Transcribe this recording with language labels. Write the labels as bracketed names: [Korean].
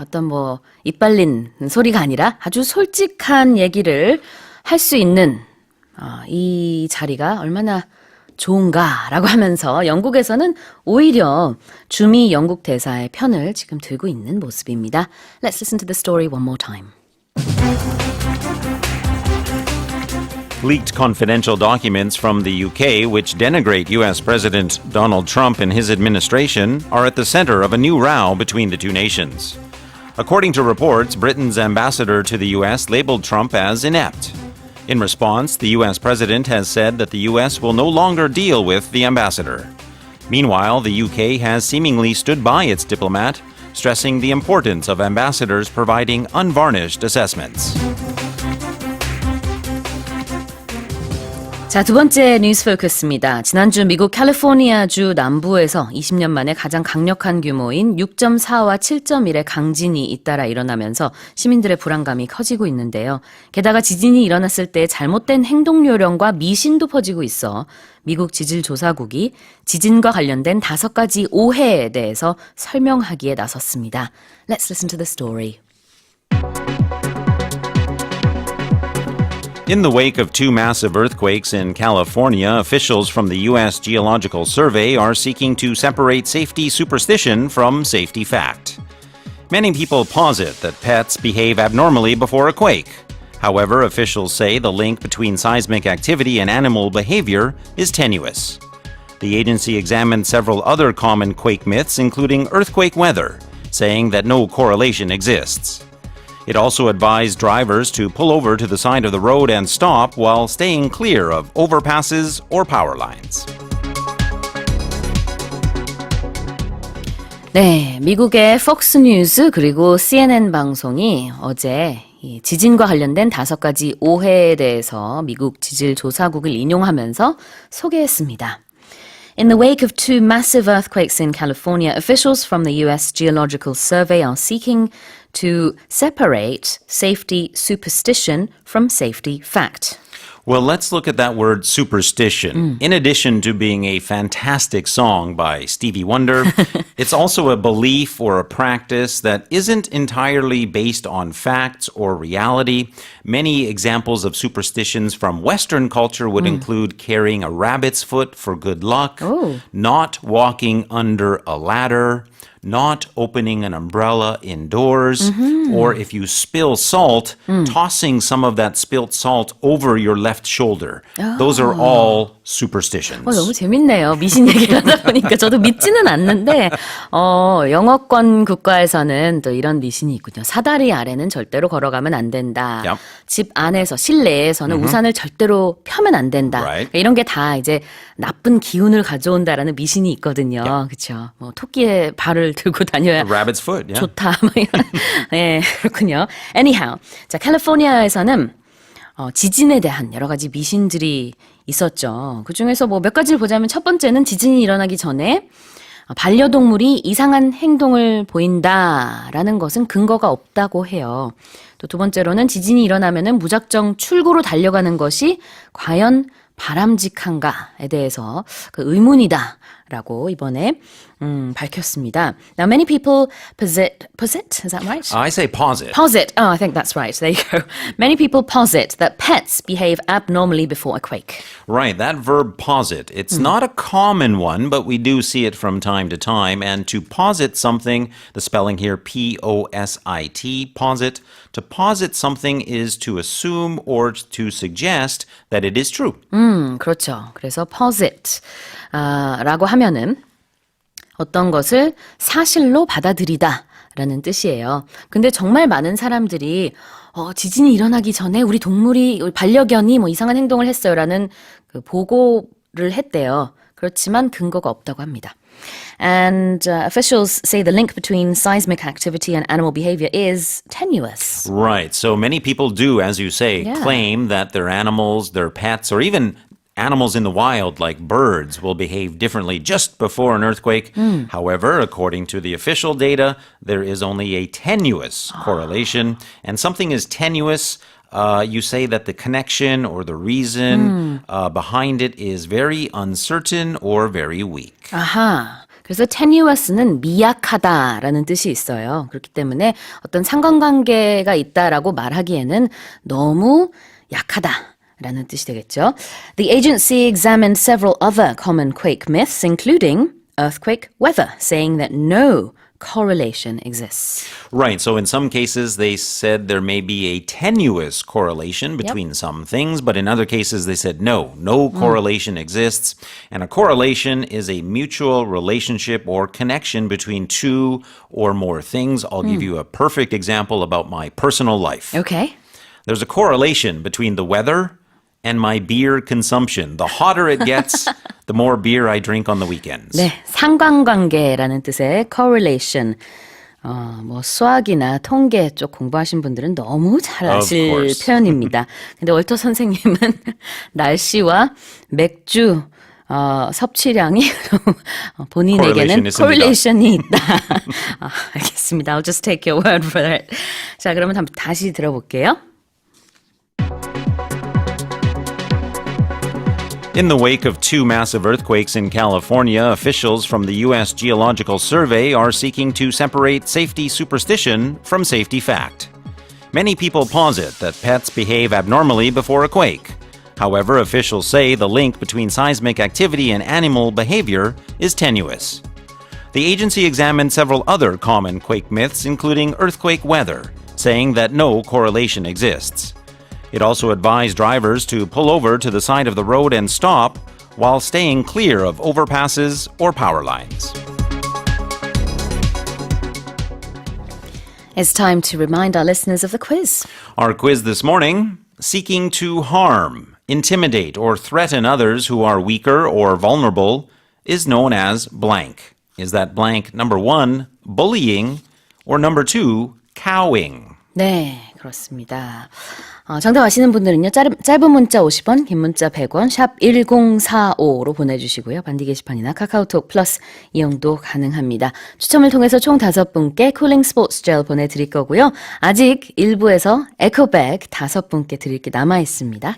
[Korean] 어떤 뭐 이빨린 소리가 아니라 아주 솔직한 얘기를 할 수 있는 이 자리가 얼마나 좋은가라고 하면서 영국에서는 오히려 주미 영국 대사의 편을 지금 들고 있는 모습입니다. [English] Let's listen to the story one more time. Leaked confidential documents from the UK, which denigrate US President Donald Trump and his administration, are at the center of a new row between the two nations. According to reports, Britain's ambassador to the US labeled Trump as inept. In response, the US president has said that the US will no longer deal with the ambassador. Meanwhile, the UK has seemingly stood by its diplomat, stressing the importance of ambassadors providing unvarnished assessments. [Korean] 자, 두 번째 뉴스 포커스입니다. 지난주 미국 캘리포니아주 남부에서 20년 만에 가장 강력한 규모인 6.4와 7.1의 강진이 잇따라 일어나면서 시민들의 불안감이 커지고 있는데요. 게다가 지진이 일어났을 때 잘못된 행동 요령과 미신도 퍼지고 있어 미국 지질조사국이 지진과 관련된 5가지 오해에 대해서 설명하기에 나섰습니다. [English] Let's listen to the story. In the wake of two massive earthquakes in California, officials from the U.S. Geological Survey are seeking to separate safety superstition from safety fact. Many people posit that pets behave abnormally before a quake. However, officials say the link between seismic activity and animal behavior is tenuous. The agency examined several other common quake myths, including earthquake weather, saying that no correlation exists. It also advised drivers to pull over to the side of the road and stop while staying clear of overpasses or power lines. [Korean] 네, 미국의 폭스 뉴스 그리고 CNN 방송이 어제 이 지진과 관련된 5가지 오해에 대해서 미국 지질조사국을 인용하면서 소개했습니다. [English] In the wake of two massive earthquakes in California, officials from the U.S. Geological Survey are seeking to separate safety superstition from safety fact. Well, let's look at that word superstition. In addition to being a fantastic song by Stevie Wonder, it's also a belief or a practice that isn't entirely based on facts or reality. Many examples of superstitions from Western culture would include carrying a rabbit's foot for good luck, not walking under a ladder, not opening an umbrella indoors, or if you spill salt, tossing some of that spilt salt over your left shoulder. Those are all superstitions. [Korean] 너무 재밌네요. 미신 얘기를 하다 보니까 저도 믿지는 않는데 영어권 국가에서는 또 이런 미신이 있군요. 사다리 아래는 절대로 걸어가면 안 된다. [English] Yep. [Korean] 집 안에서 실내에서는 우산을 절대로 펴면 안 된다. [English] Right. [Korean] 이런 게 다 이제 나쁜 기운을 가져온다라는 미신이 있거든요. 그렇죠. 뭐 토끼의 발을 들고 다녀야 [English] Rabbit's foot, yeah. [Korean] 좋다. 뭐 이런. 네, 그렇군요. [English] Anyhow, [Korean] 자 캘리포니아에서는 지진에 대한 여러 가지 미신들이 있었죠. 그 중에서 뭐 몇 가지를 보자면 첫 번째는 지진이 일어나기 전에 반려동물이 이상한 행동을 보인다라는 것은 근거가 없다고 해요. 또 두 번째로는 지진이 일어나면은 무작정 출구로 달려가는 것이 과연 바람직한가에 대해서 그 의문이다라고 이번에 밝혔습니다. [English] Now many people posit, is that right? I say posit. Posit. Oh, I think that's right. There you go. Many people posit that pets behave abnormally before a quake. Right, that verb posit. It's not a common one, but we do see it from time to time. And to posit something, the spelling here, P-O-S-I-T, posit. To posit something is to assume or to suggest that it is true. [Korean] 그렇죠. 그래서 posit 라고 하면은 어떤 것을 사실로 받아들이다 라는 뜻이에요. 근데 정말 많은 사람들이 지진이 일어나기 전에 우리 동물이, 우리 반려견이 뭐 이상한 행동을 했어요 라는 그 보고를 했대요. 그렇지만 근거가 없다고 합니다. [English] And officials say the link between seismic activity and animal behavior is tenuous. Right, so many people do, as you say, Yeah. claim that their animals, their pets, or even animals in the wild like birds will behave differently just before an earthquake. However, according to the official data, there is only a tenuous correlation. And something is tenuous, you say that the connection or the reason behind it is very uncertain or very weak. [Korean] 아하. 그래서 tenuous는 미약하다라는 뜻이 있어요. 그렇기 때문에 어떤 상관관계가 있다라고 말하기에는 너무 약하다라는 뜻이 되겠죠. [English] The agency examined several other common quake myths, including earthquake weather, saying that no correlation exists. Right, so in some cases they said there may be a tenuous correlation between some things, but in other cases they said no correlation exists. And a correlation is a mutual relationship or connection between two or more things. I'll give you a perfect example about my personal life. Okay. There's a correlation between the weather and my beer consumption. The hotter it gets, the more beer I drink on the weekends. [Korean] 네, 상관관계라는 뜻의 correlation. 뭐 수학이나 통계 쪽 공부하신 분들은 너무 잘 [English] Of [Korean] 아실 [English] course. [Korean] 표현입니다. 근데 월터 선생님은 날씨와 맥주 섭취량이 본인에게는 Correlation 있습니다. correlation이 있다. 알겠습니다. [English] I'll just take your word for it. [Korean] 자, 그러면 다시 들어볼게요. [English] In the wake of two massive earthquakes in California, officials from the U.S. Geological Survey are seeking to separate safety superstition from safety fact. Many people posit that pets behave abnormally before a quake. However, officials say the link between seismic activity and animal behavior is tenuous. The agency examined several other common quake myths, including earthquake weather, saying that no correlation exists. It also advised drivers to pull over to the side of the road and stop while staying clear of overpasses or power lines. It's time to remind our listeners of the quiz. Our quiz this morning, seeking to harm, intimidate, or threaten others who are weaker or vulnerable is known as blank. Is that blank number 1, bullying, or number 2, cowing? [Korean] 네, 그렇습니다. 정답 아시는 분들은요, 짧은 문자 50원, 긴 문자 100원, 샵 1045로 보내주시고요. 반디 게시판이나 카카오톡 플러스 이용도 가능합니다. 추첨을 통해서 총 5분께 쿨링 스포츠 젤 보내드릴 거고요. 아직 1부에서 에코백 5분께 드릴 게 남아있습니다.